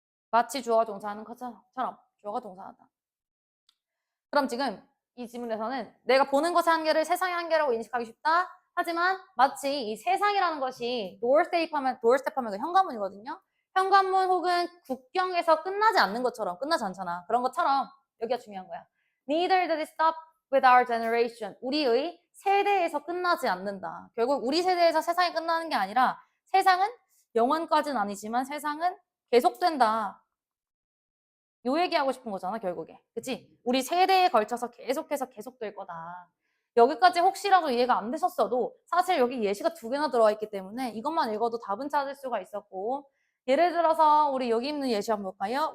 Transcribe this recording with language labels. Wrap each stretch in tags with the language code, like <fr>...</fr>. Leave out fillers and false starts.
<ko>마치 주어가 동사하는 것처럼 주어가 동사하다. 그럼 지금 이 지문에서는 내가 보는 것의 한계를 세상의 한계라고 인식하기 쉽다. 하지만 마치 이 세상이라는 것이 doorstep 하면 그 현관문이거든요. 현관문 혹은 국경에서 끝나지 않는 것처럼, 끝나지 않잖아. 그런 것처럼 여기가 중요한 거야.</ko> <en>Neither did it stop with our generation.</en> <ko>우리의 세대에서 끝나지 않는다. 결국 우리 세대에서 세상이 끝나는 게 아니라 세상은 영원까지는 아니지만 세상은 계속된다. 요 얘기하고 싶은 거잖아, 결국에. 그치? 우리 세대에 걸쳐서 계속해서 계속될 거다. 여기까지 혹시라도 이해가 안 되셨어도 사실 여기 예시가 두 개나 들어와 있기 때문에 이것만 읽어도 답은 찾을 수가 있었고, 예를 들어서 우리 여기 있는 예시 한번 볼까요?</ko>